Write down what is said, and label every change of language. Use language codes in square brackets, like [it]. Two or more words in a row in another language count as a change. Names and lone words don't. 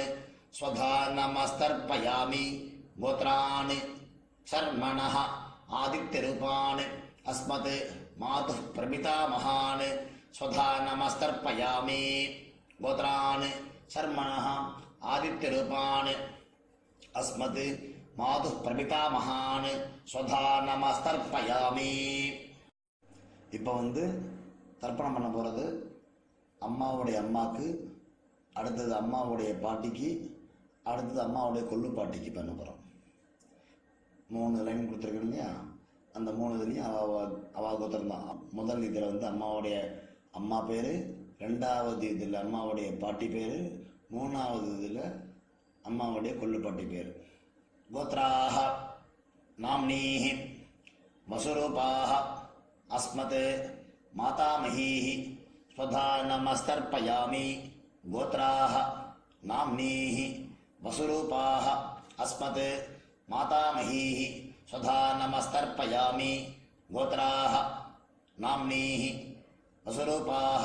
[sa] स्वधा नमस्तर्पयामि गोत्रान् शर्मणः आदित्यरूपान् अस्मत् मातुः प्रपितामहान् स्वधा नमस्तर्पयामि गोत्रान् शर्मणः आदित्यरूपान् अस्मत् मातुः प्रपितामहान् स्वधा नमस्तर्पयामि. [ta] இப்போ தர்ப்பணம் பண்ண போகிறது அம்மாவுடைய அம்மாவுக்கு, அடுத்தது அம்மாவுடைய பாட்டிக்கு, அடுத்தது அம்மாவுடைய கொள்ளு பாட்டிக்கு பண்ண போகிறோம். 3 லைன் கொடுத்துருக்கோம் இல்லையா, அந்த 3 இதுலேயும் அவா கோத்திரம் தான். முதல் இதில் அம்மாவுடைய அம்மா பேர், 2வது இதில் அம்மாவுடைய பாட்டி பேர், 3வது இதில் அம்மாவுடைய கொள்ளு பாட்டி பேர். [sa] கோத்ராஹ नाम्नीः वसुरूपाः अस्मत् मातामहीः स्वधा नमस्तर्पयामि गोत्राः नाम्नीः वसुरूपाः अस्मत् मातामहीः स्वधा नमस्तर्पयामि गोत्राः नाम्नीः वसुरूपाः